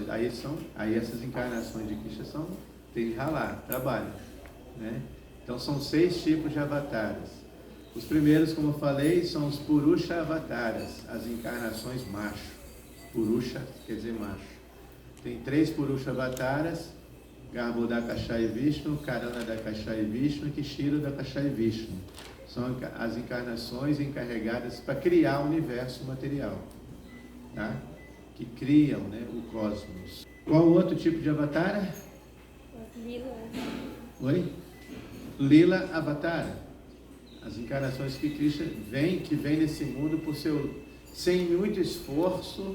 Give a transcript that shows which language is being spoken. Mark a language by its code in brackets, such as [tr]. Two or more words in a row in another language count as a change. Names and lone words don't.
[pt] Aí essas encarnações de Krishna tem que ralar, trabalho, né? Então são 6 tipos de avataras. Os primeiros, como eu falei, são os Purusha avataras, as encarnações macho. Purusha quer dizer macho. Tem 3 Purusha avataras: Garbhodakashaya Vishnu, Karanadakashaya Vishnu e Kshirodakashaya Vishnu. São as encarnações encarregadas para criar o universo material, tá? que criam, né, o cosmos. Qual o outro tipo de avatar? Lila. Oi? [sa] लीला अवतार. [pt] As encarnações que Krishna vem nesse mundo sem muito esforço.